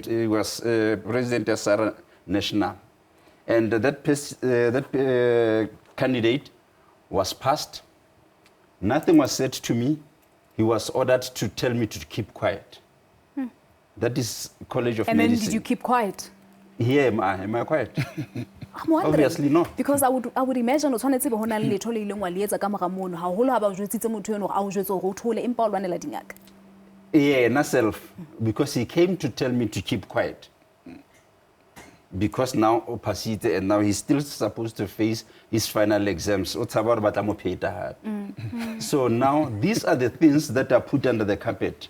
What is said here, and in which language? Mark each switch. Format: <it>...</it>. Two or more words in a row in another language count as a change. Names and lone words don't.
<en>He was president of SARA National. And that candidate was passed. Nothing was said to me. He was ordered to tell me to keep quiet. That is College of Medicine. And then did you keep quiet? Yeah, am I quiet? I'm wondering. Obviously not. Because I would imagine</en> <st>o tshwanetse be hona le letho le ileng wa le etsa ka mora mono haholo ha ba jwetsitse motho eno a o jwetse hore o thole empa o lwanela dingaka.</st> <en>Yeah, myself, because he came to tell me to keep quiet. Because now opacity, and now he's still supposed to face his final exams. So now these are the things that are put under the carpet.</en>